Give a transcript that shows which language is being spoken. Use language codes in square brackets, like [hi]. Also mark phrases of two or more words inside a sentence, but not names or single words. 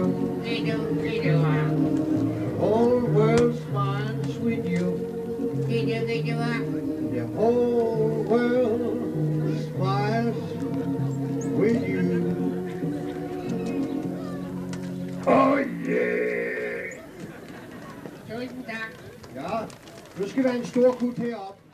[en] The whole world smiles with you. The whole world smiles with you. Oh yeah! [da] Ja, nu skal vi have en stor kut heroppe.